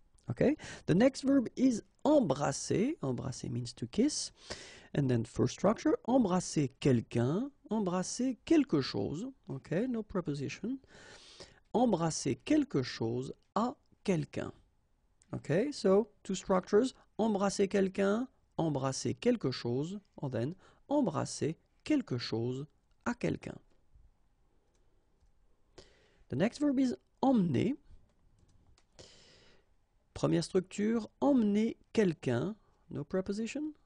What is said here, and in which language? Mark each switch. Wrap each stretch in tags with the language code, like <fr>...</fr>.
<en>Okay, the next verb is embrasser. Embrasser means to kiss. And then first structure,</en> <fr>embrasser quelqu'un, embrasser quelque chose.</fr> <en>Okay, no preposition.</en> <fr>Embrasser quelque chose à quelqu'un.</fr> <en>Okay, so two structures,</en> <fr>embrasser quelqu'un, embrasser quelque chose, and then embrasser quelque chose à quelqu'un.</fr> <en>The next verb is emmener.</en> <fr>Première structure, emmener quelqu'un,</fr> <en>no preposition.</en>